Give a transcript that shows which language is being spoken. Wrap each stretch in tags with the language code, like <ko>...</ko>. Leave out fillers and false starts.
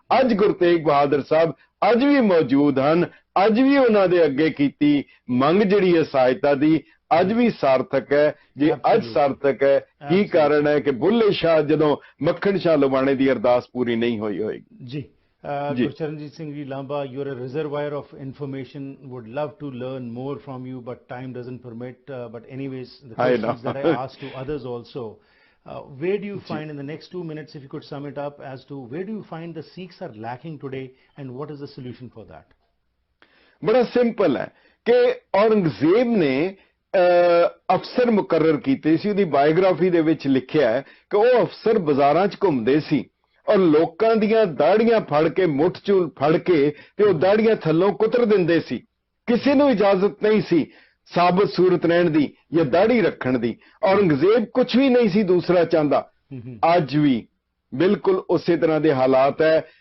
<pa>ਅੱਜ ਗੁਰੂ ਤੇਗ ਬਹਾਦਰ ਸਾਹਿਬ ਅੱਜ ਵੀ ਮੌਜੂਦ ਹਨ, ਅੱਜ ਵੀ ਉਹਨਾਂ ਦੇ ਅੱਗੇ ਕੀਤੀ ਮੰਗ ਜਿਹੜੀ ਹੈ ਸਹਾਇਤਾ ਦੀ, ਅੱਜ ਵੀ ਸਾਰਥਕ ਹੈ। ਜੇ ਅੱਜ ਸਾਰਥਕ ਹੈ, ਕੀ ਕਾਰਨ ਹੈ ਕਿ ਬੁੱਲੇ ਸ਼ਾਹ ਜਦੋਂ ਮੱਖਣ ਸ਼ਾਹ ਲਵਾਣੇ ਦੀ ਅਰਦਾਸ ਪੂਰੀ ਨਹੀਂ ਹੋਈ ਹੋਏਗੀ।</pa> <en>ਜੀ Gurcharanjit Singh ji Lamba, you're a reservoir of information. Would love to learn more from you, but time doesn't permit. But anyways, the questions that I asked to others also, where do you find in the next 2 minutes, if you could sum it up as to where do you find the Sikhs are lacking today and what is the solution for that?</en> <hi>बड़ा simple है कि औरंगजेब ने</hi> <pa>ਅਫਸਰ ਮੁਕਰਰ ਕੀਤੇ ਸੀ। ਉਹਦੀ biography ਦੇ ਵਿੱਚ ਲਿਖਿਆ ਹੈ ਕਿ ਉਹ ਅਫਸਰ ਬਾਜ਼ਾਰਾਂ 'ਚ ਘੁੰਮਦੇ ਸੀ ਔਰ ਲੋਕਾਂ ਦੀਆਂ ਦਾੜੀਆਂ ਫੜ ਕੇ, ਮੁੱਠ 'ਚ ਫੜ ਕੇ ਤੇ ਉਹ ਦਾੜੀਆਂ ਥੱਲੋਂ ਕੁਤਰ ਦਿੰਦੇ ਸੀ। ਕਿਸੇ ਨੂੰ ਇਜਾਜ਼ਤ ਨਹੀਂ ਸੀ ਸਾਬਤ ਸੂਰਤ ਰਹਿਣ ਦੀ ਜਾਂ ਦਾੜੀ ਰੱਖਣ ਦੀ। ਔਰੰਗਜ਼ੇਬ ਕੁਝ ਵੀ ਨਹੀਂ ਸੀ ਦੂਸਰਾ ਚਾਹੁੰਦਾ। ਅੱਜ ਵੀ ਬਿਲਕੁਲ ਉਸੇ ਤਰ੍ਹਾਂ ਦੇ ਹਾਲਾਤ ਹੈ।</pa>